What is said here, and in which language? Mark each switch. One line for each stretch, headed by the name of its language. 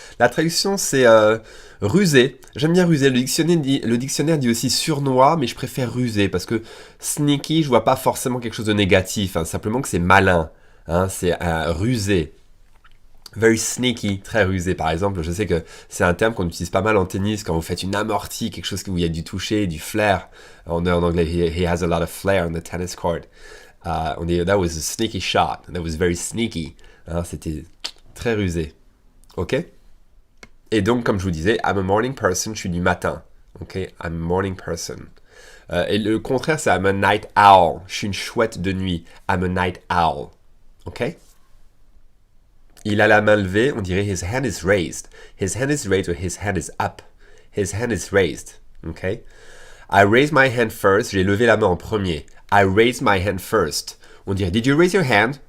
French: La traduction c'est rusé, j'aime bien rusé, le dictionnaire dit aussi sournois, mais je préfère rusé, parce que sneaky, je vois pas forcément quelque chose de négatif, simplement que c'est malin, c'est rusé.
English: Very sneaky,
French: très rusé. Par exemple, je sais que c'est un terme qu'on utilise pas mal en tennis quand vous faites une amortie, quelque chose où il y a du toucher, du flair. On est en anglais,
English: he has a lot of flair on the tennis court.
French: On dit,
English: that was a sneaky shot. That was very sneaky.
French: C'était très rusé.
English: OK?
French: Et donc, comme je vous disais,
English: I'm a morning person,
French: je suis du matin. OK?
English: I'm a morning person.
French: Et le contraire, c'est
English: I'm a night owl.
French: Je suis une chouette de nuit.
English: I'm a night owl. OK?
French: Il a la main levée, on dirait
English: his hand is raised. His hand is raised or his hand is up. His hand is raised. OK? I raised my hand first,
French: j'ai levé la main en premier.
English: I raised my hand first.
French: On dirait,
English: did you raise your hand?